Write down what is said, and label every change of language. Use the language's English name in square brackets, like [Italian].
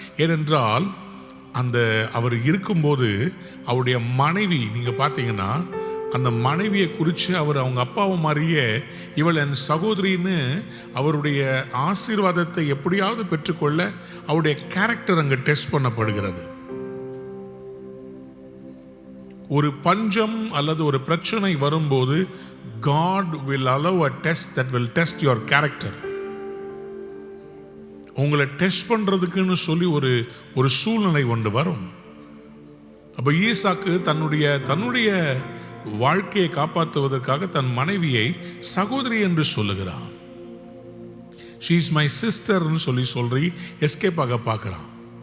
[Tamil] ஏனென்றால் அவர் இருக்கும்போது அவருடைய மனைவி, நீங்க பார்த்தீங்கன்னா அந்த மனைவியை குறித்து அவங்க அப்பாவை மாதிரியே இவள் என் சகோதரின்னு அவருடைய ஆசீர்வாதத்தை எப்படியாவது பெற்றுக்கொள்ள அவருடைய கேரக்டர் அங்கே டெஸ்ட் பண்ணப்படுகிறது. ஒரு பஞ்சம் அல்லது ஒரு பிரச்சனை வரும்போது [English] God will allow a test that will test your character. [Tamil] உங்களை டெஸ்ட் பண்றதுக்குன்னு சொல்லி ஒரு சூழ்நிலை ஒன்று வரும். அப்ப ஈசாக்கு தன்னுடைய வாழ்க்கையை காப்பாற்றுவதற்காக தன் மனைவியை சகோதரி என்று சொல்லுகிறான். [English] she is my sister [Tamil] சொல்லி எஸ்கேப் ஆக பார்க்கிறான்.